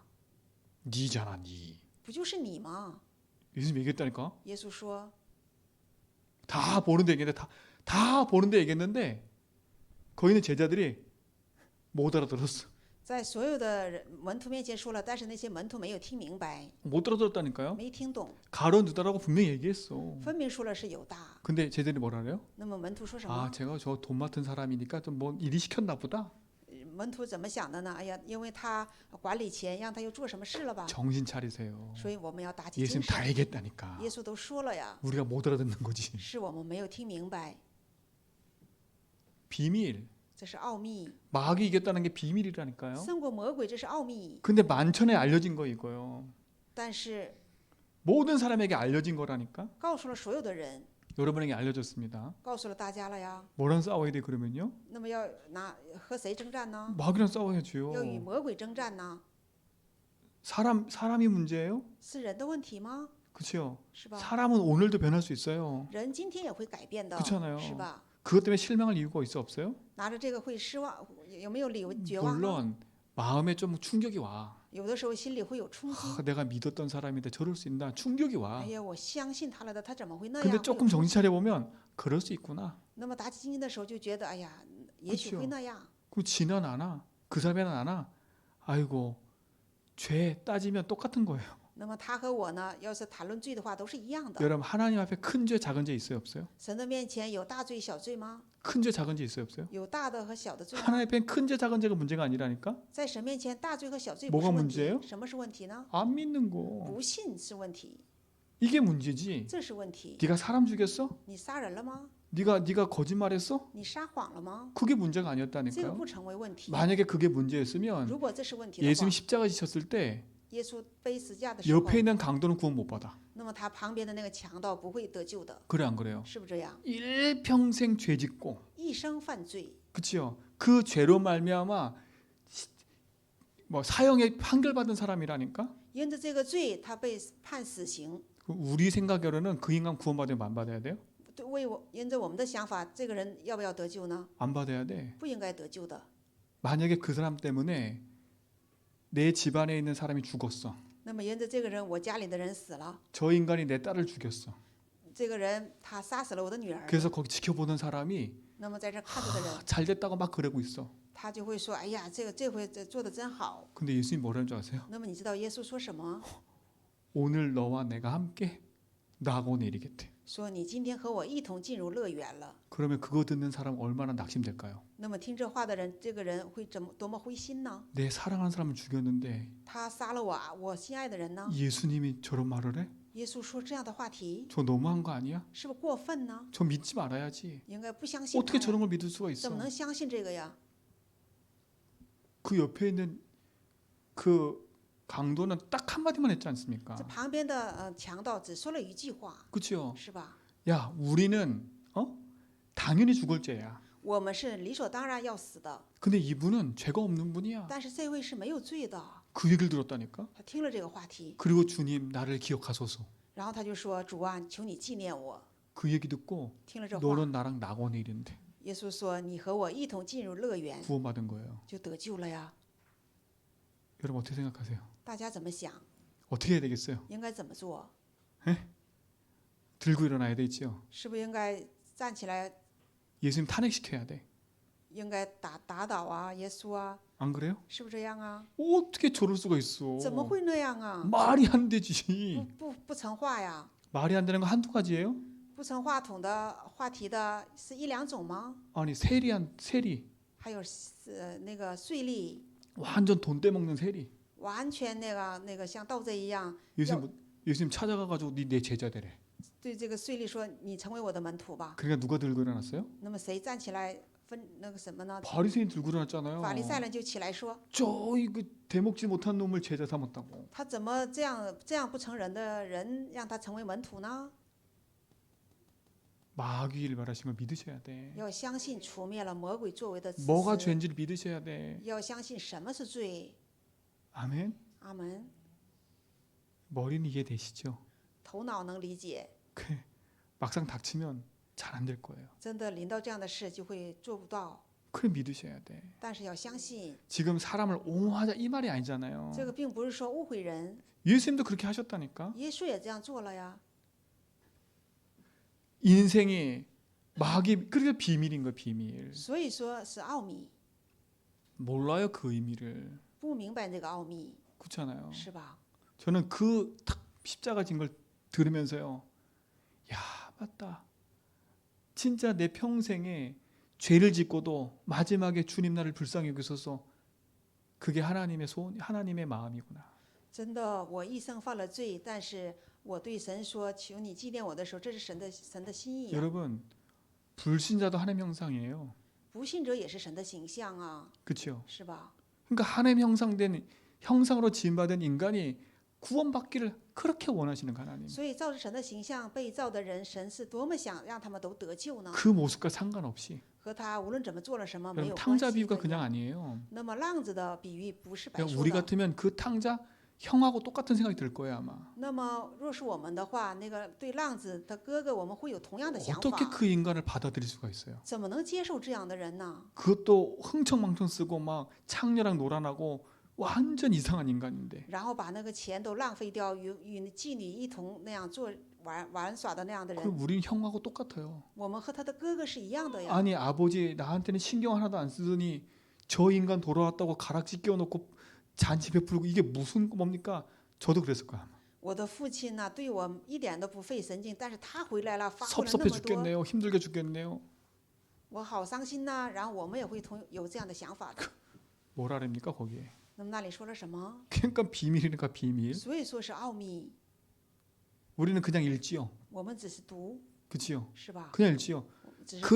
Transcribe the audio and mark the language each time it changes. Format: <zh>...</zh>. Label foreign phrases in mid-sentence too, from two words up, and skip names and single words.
<ko>니잖아, 니.</ko> <zh>不就是你吗？</zh> <ko>예수님 얘기했다니까.</ko> <zh>耶稣说，</zh> <ko>다 보는데 얘기했는데 다 보는데 얘기했는데 거기 있는 제자들이 못 알아들었어.</ko> <zh>在所有的人门徒面前说了，但是那些门徒没有听明白，</zh> <ko>못 알아들었다니까요.</ko> <zh>没听懂，</zh> <ko>가론 유다라고 분명히 얘기했어.</ko> <zh>分明说了是犹大。</zh> <ko>근데 제자들이 뭐라 그래요?</ko> <zh>那么门徒说什 아 么？</zh> <ko>제가 저 돈 맡은 사람이니까 좀 뭐 일이 시켰나 보다.</ko> <zh>门徒怎么想的呢？哎呀，因为他管理钱，让他又做什么事了吧？</zh> <ko>정신 차리세요.</ko> <zh>所以我们要打起</zh> <ko>예수님</ko> <zh>精</zh> <ko>다</ko> <zh>神。</zh> <ko>얘기했다니까.</ko> <zh>耶稣都说了呀，</zh> <ko>우리가 못 알아듣는 거지.</ko> <zh>是我们没有听明白，</zh> <ko>비밀.</ko> <zh>这是奥秘。</zh> <ko>마귀 이겼다는 게 비밀이라니까요.</ko> <zh>胜过魔鬼，这是奥秘。</zh> <ko>근데 만천에 알려진 거 이거요.</ko> <zh>但是</zh> <ko>모든 사람에게 알려진 거라니까.</ko> <zh>告诉了所有的人，</zh> <ko>여러분에게 알려졌습니다.</ko> <zh>告诉了大家了呀。</zh> <ko>뭐랑 싸워야 돼 그러면요?</ko> <zh>那么要和谁征战呢？</zh> <ko>마귀랑 싸워야죠.</ko> <zh>要与魔鬼征战呢？</zh> <ko>사람이 문제예요?</ko> <zh>是人的问题吗？</zh> <ko>그렇죠.</ko> <zh>是吧？</zh> <ko>사람은 오늘도 변할 수 있어요.</ko> <zh>人今天也会改变的，</zh> <ko>그렇잖아요.</ko> <zh>是吧？</zh> <ko>그것 때문에 실망할 이유가 있어 없어요?</ko> <zh>拿着这个会失望，有没有理由绝望呢？</zh> <ko>물론 마음에 좀 충격이 와.</ko> <zh>有的时候心里会有冲击。</zh> <ko>내가 믿었던 사람인데 저럴 수 있나 충격이 와.</ko> <zh>哎呀，我相信他了的，他怎么会那样？</zh> <ko>근데</ko> <zh>会有</zh> <ko>조금</ko> <zh>冲</zh> <ko>정신</ko> <zh>击</zh> <ko>차려 보면 그럴 수 있구나.</ko> <zh>那么打起精神的时候就觉得，哎呀，也许</zh> <ko>그쵸</ko> <zh>会那样。</zh> <ko>그럼 지는 않아. 그 사람은 않아. 아이고 죄 따지면 똑같은 거예요.</ko> <zh>那么他和我呢，要是谈论罪的话，都是一样的。</zh> <ko>여러분 하나님 앞에 큰 죄 작은 죄 있어요 없어요?</ko> <zh>神的面前有大罪小罪吗？</zh> <ko>큰 죄 작은 죄 있어요 없어요?</ko> <zh>有大的和小的罪吗？</zh> <ko>하나님 앞에 큰 죄 작은 죄가 문제가 아니라니까.</ko> <zh>在神面前，大罪和小罪不</zh> <ko>뭐가</ko> <zh>是问</zh> <ko>문제예요</ko> <zh>题，什么是问题呢？</zh> <ko>안 믿는 거.</ko> <zh>不信是问题，</zh> <ko>이게 문제지.</ko> <zh>这是问题。</zh> <ko>네가 사람 죽였어?</ko> <zh>你杀人了吗？</zh> <ko>네가 거짓말했어?</ko> <zh>你撒谎了吗？</zh> <ko>그게 문제가</ko> <zh>这个</zh> <ko>아니었다니까요.</ko> <zh>不成为问题。</zh> <ko>만약에 그게 문제였으면</ko> <zh>如果这是问题的</zh> <ko>예수님</ko> <zh>话，</zh> <ko>십자가 지셨을 때</ko> <zh>耶稣背十字架的时候，</zh> <ko>옆에 있는 강도는 구원 못 받아.</ko> <zh>那么他旁边的那个强盗不会得救的，</zh> <ko>그래 안 그래요?</ko> <zh>是不是这样？</zh> <ko>일평생 죄 짓고</ko> <zh>一生犯罪，</zh> <ko>그치요? 그 죄로 말미암아 뭐 사형에 판결받은 사람이라니까.</ko> <zh>因着这个罪，他被判死刑。</zh> <ko>우리 생각으로는 그 인간 구원받으면 안 받아야 돼요?</ko> <zh>对，因着我们的想法，这个人要不要得救呢？</zh> <ko>안 받아야 돼.</ko> <zh>不应该得救的。</zh> <ko>만약에 그 사람 때문에 내 집안에 있는 사람이 죽었어.</ko> <zh>那么因着这个人，我家里的人死了，</zh> <ko>저 인간이 내 딸을 죽였어.</ko> <zh>这个人他杀死了我的女儿。</zh> <ko>그래서 거기 지켜보는 사람이</ko> <zh>那么在这看着的人，</zh> <ko>잘 됐다고 막 그러고 있어.</ko> <zh>他就会说：“哎呀，这回做的真好。</zh> <ko>근데 예수님 뭐라는 줄 아세요? ”</ko> <zh>那么你知道耶稣说什么？</zh> <ko>오늘 너와 내가 함께 낙원에 이르겠대.</ko> <zh>说你今天和我一同进入乐园了。</zh> <ko>그러면 그거 듣는 사람 얼마나 낙심될까요?</ko> <zh>那么听这话的人，这个人会多么灰心呢？</zh> <ko>내 사랑하는 사람을 죽였는데</ko> <zh>他杀了我心爱的人呢？</zh> <ko>예수님이 저런 말을 해?</ko> <zh>耶稣说这样的话题，</zh> <ko>저 너무한 거 아니야?</ko> <zh>是不是过分呢？</zh> <ko>저 믿지 말아야지.</ko> <zh>应该不相信他</zh> <ko>어떻게</ko> <zh>呀。</zh> <ko>저런 걸 믿을 수가</ko> <zh>怎么</zh> <ko>있어?</ko> <zh>能相信这个呀？</zh> <ko>그 옆에 있는 그 강도는 딱 한마디만 했지 않습니까?</ko> <zh>这旁边的强盗只说了一句话，</zh> <ko>그렇죠?</ko> <zh>是吧？</zh> <ko>야, 우리는 당연히 죽을 죄야.</ko> <zh>我们是理所当然要死的，</zh> <ko>근데 이분은 죄가 없는 분이야.</ko> <zh>但是这位是没有罪的。</zh> <ko>그 얘기를 들었다니까.</ko> <zh>他听了这个话题，</zh> <ko>그리고 주님 나를 기억하소서.</ko> <zh>然后他就说：“主啊，求你纪念我。</zh> <ko>그 얘기 듣고</ko> <zh>听了这话，</zh> <ko>너는 나랑 낙원에 이른대.</ko> <zh>耶稣说：“你和我一同进入乐园，</zh> <ko>구원받은 거예요.</ko> <zh>就得救了呀。</zh> <ko>여러분 어떻게 생각하세요? ”</ko> <zh>大家怎么想？</zh> <ko>어떻게 해야 되겠어요?</ko> <zh>应该怎么做？</zh> <ko>들고 일어나야 되지요.</ko> <zh>是不是应该站起来？</zh> <ko>예수님 탄핵시켜야 돼.</ko> <zh>应该打倒啊，耶稣啊，</zh> <ko>안 그래요?</ko> <zh>是不是这样啊？</zh> <ko>어떻게 저럴 수가 있어?</ko> <zh>怎么会那样啊？</zh> <ko>말이 안 되지.</ko> <zh>不成话呀？</zh> <ko>말이 안 되는 거 한두 가지예요?</ko> <zh>不成话筒的话题的是一两种吗？</zh> <ko>아니 세리</ko> <zh>还有那个税吏，</zh> <ko>완전 돈 떼먹는 세리.</ko> <zh>完全那个像盗贼一样，</zh> <ko>예수님 찾아가가지고 내 제자 되래.</ko> <zh>对这个税吏说：“你成为我的门徒吧。</zh> <ko>그러니까 누가 들고 일어났어요? ”</ko> <zh>那么谁站起来分那个什么呢？</zh> <ko>바리새인 들고 일어났잖아요.</ko> <zh>法利赛人就起来说</zh> <ko>저 이거 대먹지 못한 놈을 제자 삼았다고.</ko> <zh>他怎么这样不成人的人让他成为门徒呢？</zh> <ko>마귀를 말하신 걸 믿으셔야 돼.</ko> <zh>要相信除灭了魔鬼作为的子</zh> <ko>뭐가</ko> <zh>嗣，</zh> <ko>죄인지를 믿으셔야 돼.</ko> <zh>要相信什么是罪。</zh> <ko>아멘.</ko> <zh>阿门。</zh> <ko>머리는 이해되시죠?</ko> <zh>头脑能理解，</zh> <ko>막상 닥치면 잘 안 될 거예요.</ko> <zh>真的临到这样的事就会做不到。</zh> <ko>그래 믿으셔야 돼.</ko> <zh>但是要相信，</zh> <ko>지금 사람을 옹호하자 이 말이 아니잖아요.</ko> <zh>这个并不是说误会人，</zh> <ko>예수님도 그렇게 하셨다니까.</ko> <zh>耶稣也这样做了呀。</zh> <ko>인생이 마귀 그게 비밀인 거예요. 비밀.</ko> <zh>所以说是奥秘，</zh> <ko>몰라요 그 의미를.</ko> <zh>不明白这个奥秘，</zh> <ko>그렇잖아요.</ko> <zh>是吧？</zh> <ko>저는 그 탁 십자가 진 걸 들으면서요. 야 맞다. 진짜 내 평생에 죄를 짓고도 마지막에 주님 나를 불쌍히 여기소서. 그게 하나님의 소원, 하나님의 마음이구나.</ko> <zh>真的，我一生犯了罪，但是我对神说：“求你纪念我的时候，这是神的心意啊。</zh> <ko>여러분 불신자도 하나님 형상이에요.</ko> <zh>不信者也是神的形象啊，</zh> <ko>그렇죠?</ko> <zh>是吧？</zh> <ko>그러니까 하나님 형상된 형상으로 지음받은 인간이 구원받기를 그렇게 원하시는 하나님.</ko> <zh>所以照着神的形象被造的人，神是多么想让他们都得救呢？</zh> <ko>그 모습과 상관없이.</ko> <zh>和他无论怎么做了什么没</zh> <ko>여러분</ko> <zh>有关</zh> <ko>탕자</ko> <zh>系</zh> <ko>비유가</ko> <zh>的。</zh> <ko>그냥 아니에요.</ko> <zh>那么浪子的比喻不是白</zh> <ko>그러니까</ko> <zh>说</zh> <ko>우리</ko> <zh>的。</zh> <ko>같으면 그 탕자 형하고 똑같은 생각이 들 거예요 아마.</ko> <zh>那么若是我们的话，那个对浪子的哥哥，我们会有同样的想</zh> <ko>어떻게</ko> <zh>法。</zh> <ko>그 인간을 받아들일 수가 있어요?</ko> <zh>怎么能接受这样的人呢？</zh> <ko>그것도 흥청망청 쓰고 막 창녀랑 놀아나고 완전 이상한 인간인데</ko> <zh>然后把那个钱都浪费掉，与妓女一同那样做玩耍的那样的</zh> <ko>그</ko> <zh>人，</zh> <ko>우린 형하고 똑같아요.</ko> <zh>我们和他的哥哥是一样的呀。</zh> <ko>아니 아버지 나한테는 신경 하나도 안 쓰더니 저 인간 돌아왔다고 가락지 끼워놓고 잔치 베풀고 이게 무슨 뭡니까? 저도 그랬을 거야. 아마.</ko> <zh>我的父亲呢，对我一点都不费神经，但是他回来了，发挥了那</zh> <ko>섭섭해</ko> <zh>么多，</zh> <ko>죽겠네요. 힘들게 죽겠네요.</ko> <zh>我好伤心呐。然后我们也会有这样的想法的。</zh> <ko>뭐라랍니까 거기에?</ko> <zh>那么那里说了什么？</zh> <ko>그러니까 비밀이니까 비밀.</ko> <zh>所以说是奥秘，</zh> <ko>우리는 그냥 읽지요.</ko> <zh>我们只是读，</zh> <ko>그치요?</ko> <zh>是吧？</zh> <ko>그냥 읽지요.</ko> <zh>只是</zh>